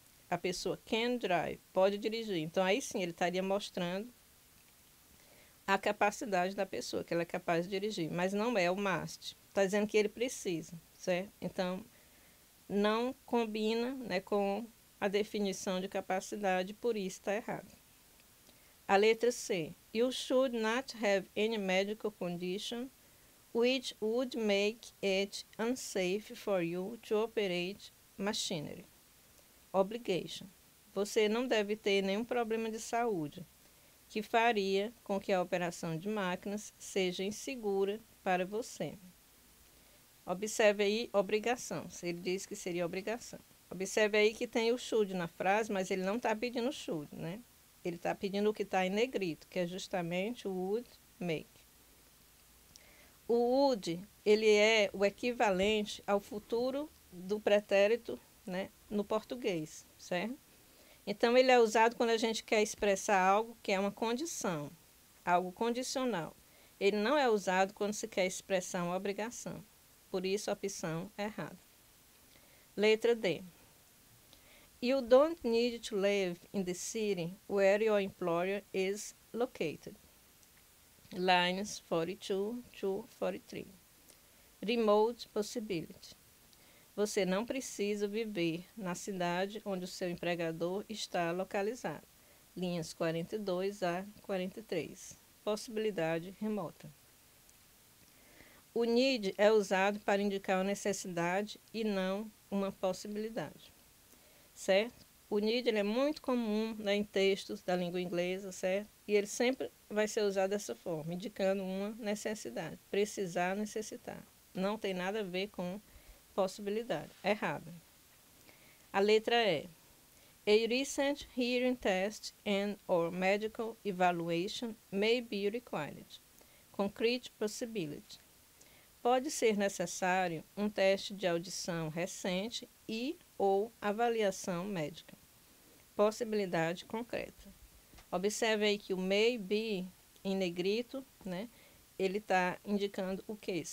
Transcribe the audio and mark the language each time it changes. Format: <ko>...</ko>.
<pt>a pessoa</pt> <en>can drive,</en> <pt>pode dirigir. Então, aí sim, ele estaria mostrando a capacidade da pessoa, que ela é capaz de dirigir. Mas não é o must. Está dizendo que ele precisa, certo? Então, não combina, né, com a definição de capacidade, por isso está errado. A letra C.</pt> <en>You should not have any medical condition which would make it unsafe for you to operate machinery. Obligation.</en> <pt>Você não deve ter nenhum problema de saúde que faria com que a operação de máquinas seja insegura para você. Observe aí obrigação. Ele diz que seria obrigação. Observe aí que tem o should na frase, mas ele não está pedindo should, né? Ele está pedindo o que está em negrito, que é justamente o would make. O would, ele é o equivalente ao futuro do pretérito, né, no português, certo? Então, ele é usado quando a gente quer expressar algo que é uma condição, algo condicional. Ele não é usado quando se quer expressar uma obrigação. Por isso, a opção é errada. Letra D.</pt> <en>You don't need to live in the city where your employer is located. Lines 42 to 43. Remote possibility.</en> <pt>Você não precisa viver na cidade onde o seu empregador está localizado. Linhas 42 a 43. Possibilidade remota. O need é usado para indicar uma necessidade e não uma possibilidade, certo? O need ele é muito comum, né, em textos da língua inglesa, certo? E ele sempre vai ser usado dessa forma, indicando uma necessidade. Precisar, necessitar. Não tem nada a ver com possibilidade. Errado. A letra E.</pt> <en>A recent hearing test and or medical evaluation may be required. Concrete possibility.</en> <pt>Pode ser necessário um teste de audição recente e ou avaliação médica. Possibilidade concreta. Observe aí que o may be em negrito, né, ele está indicando o quê?</pt>